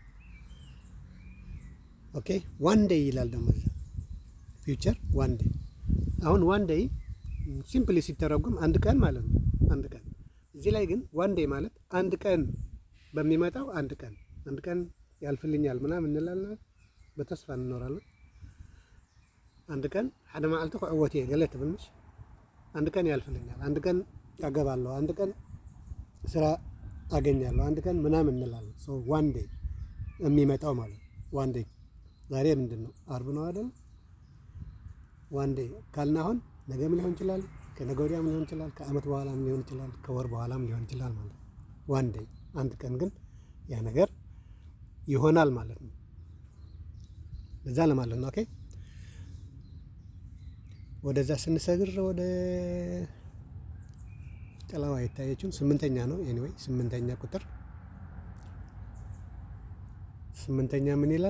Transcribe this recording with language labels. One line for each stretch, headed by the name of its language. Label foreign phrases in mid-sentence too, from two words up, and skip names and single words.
English: okay one day
Amharic: ይላል ደግሞ
English: future one day።
Amharic: አሁን
English: one day simply
Amharic: ሲተረጉም አንድ ቀን ማለት ነው። አንድ ቀን እዚህ ላይ ግን
English: one day
Amharic: ማለት አንድ ቀን በሚመጣው አንድ ቀን ያልፍልኛል ምናምን እንላለን። በተስፋ እንኖራለን። አንድ ቀን
Tigrinya: ሓደ መዓልቲ ክዕወት እየ ገለ ትብልሽ።
Amharic: አንድ ቀን ያልፍልኛል፣ አንድ ቀን ያገባለሁ፣ አንድ ቀን ስራ አገኛለሁ፣ አንድ ቀን ምናምን እንላለን።
English: so one day
Amharic: የሚመጣው ማለት
English: one day።
Amharic: ዛሬ ምንድን ነው? አርብ ነው አይደል?
English: one day
Amharic: ካልን አሁን ነገም ሊሆን ይችላል፣ ከነገ ወዲያም ሊሆን ይችላል፣ ከአመት በኋላም ሊሆን ይችላል፣ ከወር በኋላም ሊሆን ይችላል ማለት
English: one day
Amharic: አንድ ቀን ግን ያ ነገር ይሆናል ማለት ነው። ለዛ ለማለት ነው። ኦኬ ወደዛ ስንሰግር ወደ ጥላዋ የታየችው 8ኛ ነው። ኤኒዌይ 8ኛ ቁጥር 8ኛ ምን ይላል?